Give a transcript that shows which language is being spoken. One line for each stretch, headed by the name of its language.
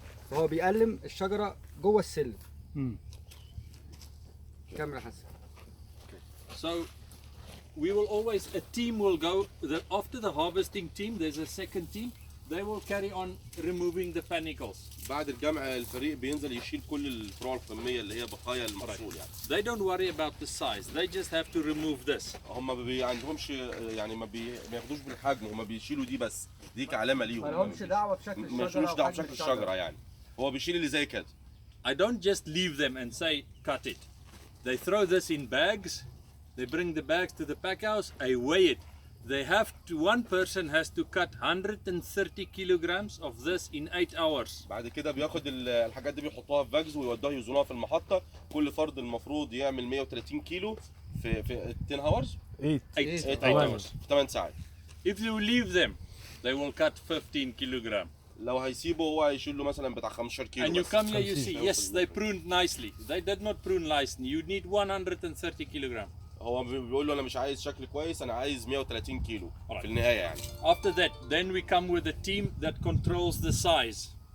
Arabic: فهو بيقلم الشجره جوه السلم. كمل يا حسن.
English: So we will always, a team will go, after the harvesting team, there's a second team, they will carry on removing the panicles.
Arabic: بعد الجمع الفريق بينزل يشيل كل الفروع القمميه اللي هي بقايا المحصول يعني.
English: They don't worry about the size, they just have to remove this.
Arabic: هم ما عندهمش يعني ما ياخدوش بالحجم، هم بيشيلوا دي بس، دي كعلامه ليهم. ما لهمش دعوه بشكل الشجره، مالوش دعوه بشكل الشجره يعني، هو بيشيل اللي زي كده.
English: I don't just leave them and say cut it. They throw this in bags. They bring the bags to the pack house. I weigh it. They have to. One person has to cut 130 kilograms of this in 8 hours.
Arabic: بعد كده بياخد الحاجات دي بيحطوها في باجز ويودوها يوزنوها في المحطة. كل فرد المفروض يعمل 130 كيلو في 10
English: hours. 8 hours.
Arabic: في 8 ساعات.
English: If you leave them, they will cut 15 kilogram.
Arabic: لو هيسيبه هو هيشيل له مثلا بتاع 15 كيلو.
English: And you come here, you see, yes, they pruned nicely. They did not prune nicely. You need 130 kilogram.
Arabic: هو بيقول له انا مش عايز شكل كويس، انا عايز 130 كيلو في النهايه يعني.
English: After that, then we come with a team that controls the size.